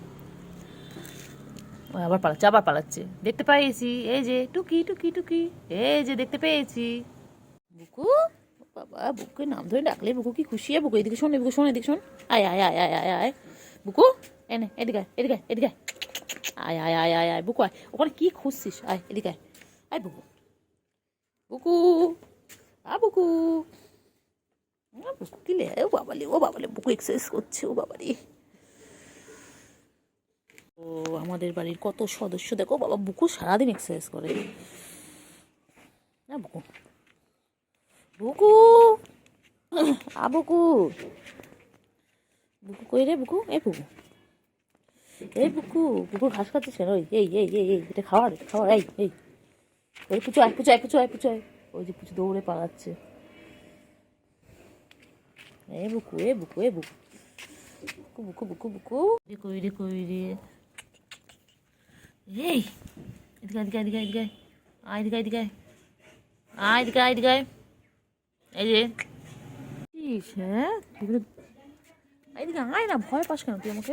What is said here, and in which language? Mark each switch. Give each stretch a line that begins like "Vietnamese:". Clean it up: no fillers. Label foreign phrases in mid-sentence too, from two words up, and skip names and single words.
Bangla: ও আবার পালাচ্ছে, আবার পালাচ্ছে, দেখতে পেয়েছি, এই যে টুকি টুকি টুকি, এই যে দেখতে পেয়েছি। বুকু, বাবা বুকুকে নাম ধরে ডাকলে বুকু কি খুশি হয়। বুকু এদিকে শোন, বুকু শোন, এদিকে শোন, আয় আয় আয় আয় আয় আয় বুকু, এনে এদিকে এদিকে এদিকে আয় আয় আয় আয় আয় বুকু আয়, ওখানে কি খুঁজছিস, আয় এদিকে আয়, আয় বুকু, বুকু বুকু, বুকু কি লে, ও বাবালে ও বাবালে, বুকু এক্সারসাইজ করছে, ও বাবারে। ও আমাদের বাড়ির কত সদস্য দেখো, বাবা বুকু সারাদিন এক্সারসাইজ করে। না বুকু, বুকু বুকু, বুকু কই রে বুকু, এই বুকু, এই বুকু, বুকুর ঘাস খাচ্ছিস কেন? ওই এই এই এই এই এটা খাওয়ার খাওয়ার, এই এই ওই পুচু আয় পুচু আয় পুচু আয় পুচু আয়, ওই যে পুচু দৌড়ে পালাচ্ছে। এ বুকু এ বুকু এ বুকু, বুকু বুকু বুকু রে কই রে কই রে, এই এদিকে এদিকে এদিকে এদিকে আয়, এদিকে এদিকে আয়, এদিকে আয় এদিকে আয়, এই যে হ্যাঁ এইদিকে আয় না, ভয় পাস কেন তুই আমাকে?